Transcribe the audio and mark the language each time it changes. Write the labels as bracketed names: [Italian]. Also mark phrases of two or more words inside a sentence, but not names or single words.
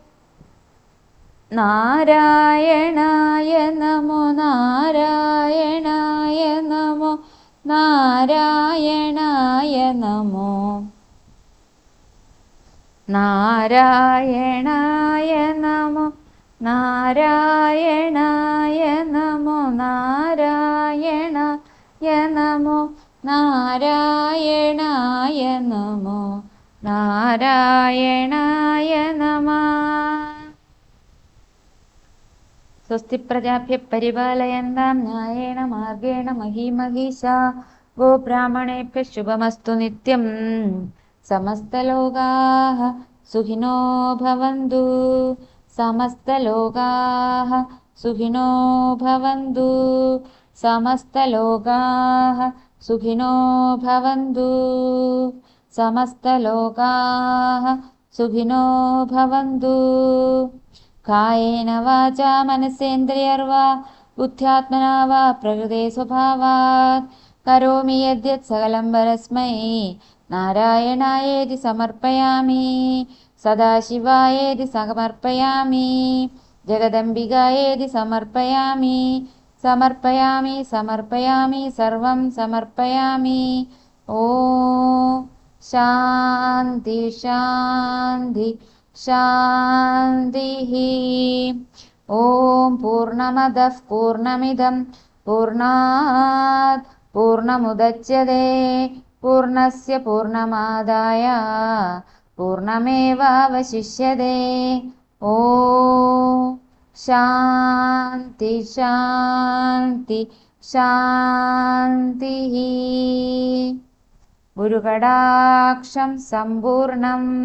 [Sanskrit] നാരായണായ നമോ നാരായണായ നമോ നാരായണായ നമോ നാരായണായ നമോ നാരായണായ നമോ നാരായണായ നമോ നാരായണായ നമോ നാരായണായ നമഃ. സ്വസ്തി പ്രജാഭ്യഃ പരിപാലയന്താം ന്യായേന മാർഗേണ മഹീമഹീഷാ. ഗോബ്രാഹ്മണേഭ്യഃ ശുഭമസ്തു നിത്യം. സമസ്തലോകാഃ സുഖിനോ ഭവന്തു. സമസ്തലോകാഃ സുഖിനോ ഭവന്തു. സമസ്തലോകാഃ സുഖിനോ ഭവന്തു. സമസ്തലോകാഃ സുഖിനോ ഭവന്തു. കായേന വാചാ മനസേന്ദ്രിയർവാ ബുദ്ധ്യാത്മനാ വാ പ്രകൃതേ സ്വഭാവാത് കരോമി യദ്യത് സകലം പരസ്മൈ നാരായണായേതി സമർപ്പയാമി. സദാശിവായേതി സമർപ്പയാമി. ജഗദംബികായേതി സമർപ്പയാമി. സമർപ്പയാമി സമർപ്പയാമി സർവം സമർപ്പയാമി. ഓം ശാന്തി ശാന്തി ശാന്തിഃ. ഓം പൂർണ്ണമദഃ പൂർണ്ണമിദം പൂർണ്ണാത് പൂർണ്ണമുദച്യതേ പൂർണ്ണസ്യ പൂർണ്ണമാദായ പൂർണ്ണമേവാവശിഷ്യതേ. ഓം ശാന്തി ശാന്തി ശാന്തിഃ. ഗുരുകടാക്ഷം സമ്പൂർണം.